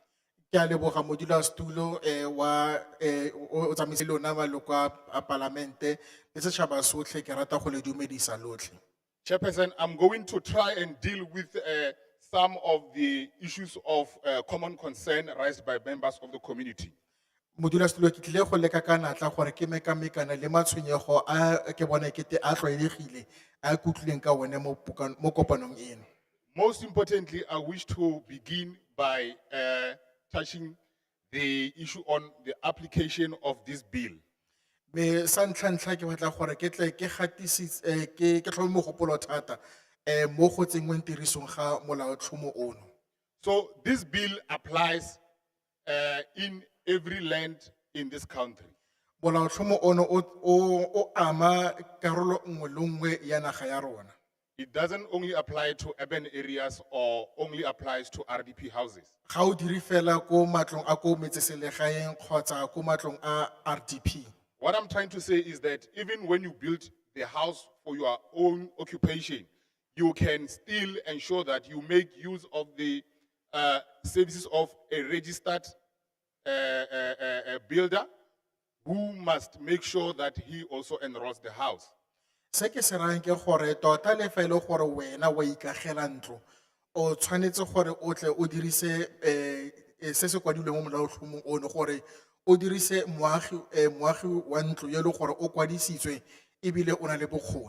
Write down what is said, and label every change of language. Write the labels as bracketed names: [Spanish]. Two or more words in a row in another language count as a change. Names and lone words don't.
[Tswana] Ke a leboga modulasetulo wa o tsamaise lona maloko a palamente le setšhaba sotlhe ke rata go le dumedisa lotlhe. [English] Chairperson, I'm going to try and deal with some of the issues of common concern raised by members of the community. [Tswana] Modulasetulo ke tlile go leka ka natla gore ke mekamekana le matshwenyego a ke bona ekete a tlwaelegile a ke utlwileng ka one mo kopanong eno. [English] Most importantly, I wish to begin by touching the issue on the application of this bill. [Tswana] Me sa ntlha ke batla gore ke tle ke gatisitse ke tlhome mogopolo thata mo go tsenngweng tirisong ga molaotlhomo ono. [English] So this bill applies in every land in this country. [Tswana] Molaotlhomo ono o ama karolo nngwe le nngwe ya naga ya rona. [English] It doesn't only apply to urban areas or only applies to RDP houses. [Tswana] Ga o dire fela ko matlong a ko metseselegaeng kgotsa ko matlong a RDP. [English] What I'm trying to say is that even when you build the house for your own occupation, you can still ensure that you make use of the services of a registered builder who must make sure that he also enrolls the house. [Tswana] Se ke se rayang ke gore tota le fa ile gore wena wa ikagela ntlo o tshwanetse gore o tle o dirise se se kwadilweng mo molaotlhomong ono gore o dirise moagi wa ntlo yo le gore o kwadisitswe ebile o na le bokgoni.